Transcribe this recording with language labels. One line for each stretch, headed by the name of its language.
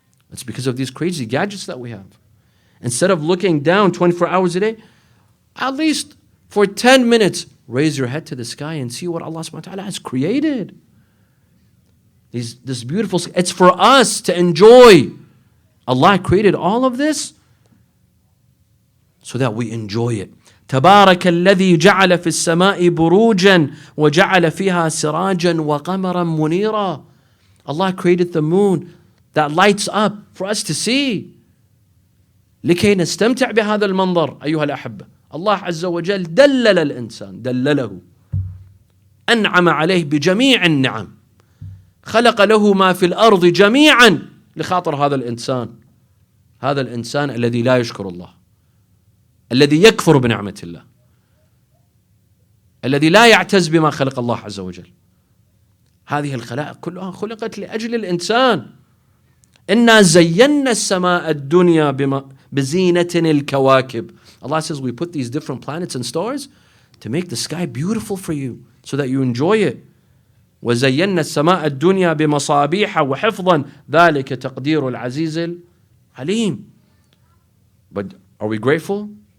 English: It's because of these crazy gadgets that we have. Instead of looking down 24 hours a day, at least for 10 minutes, raise your head to the sky and see what Allah subhanahu wa ta'ala has created. This beautiful, it's for us to enjoy. Allah created all of this so that we enjoy it.
Arabic: تبارك الذي جعل في السماء بروجا وجعل فيها سراجا وقمرا منيرا.
English: Allah created the moon that lights up for us to see.
Arabic: لكي نستمتع بهذا المنظر أيها الأحبة. الله عز وجل دلل الإنسان، دلله، أنعم عليه بجميع النعم، خلق له ما في الأرض جميعا لخاطر هذا الإنسان الذي لا يشكر الله، الذي يكفر بنعمة الله، الذي لا يعتز بما خلق الله عز وجل. هذه الخلائق كلها خلقت لأجل الإنسان. إنا زينا السماء الدنيا بزينة الكواكب.
English: Allah says we put these different planets and stars to make the sky beautiful for you so that you enjoy it.
Arabic: وَزَيَّنَّا السَّمَاءَ الدُّنْيَا بِمَصَابِيحَ وَحِفْظًا ذَلِكَ تَقْدِيرُ الْعَزِيزِ الْعَلِيمِ.
English: But are we grateful?